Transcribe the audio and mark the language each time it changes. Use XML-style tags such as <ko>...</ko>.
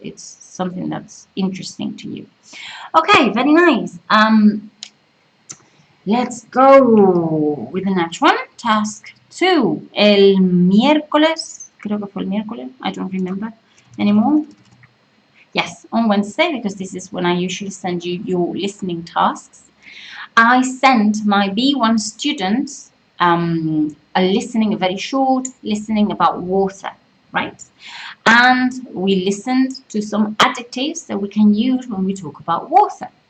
<en>It's something that's interesting to you. Okay, very nice. Let's go with the next one. Task 2.</en> <es>El miércoles, creo que fue el miércoles,</es> <en>I don't remember anymore. Yes, on Wednesday, because this is when I usually send you your listening tasks. I sent my B1 students a very short listening about water, right? And we listened to some adjectives that we can use when we talk about water.</en>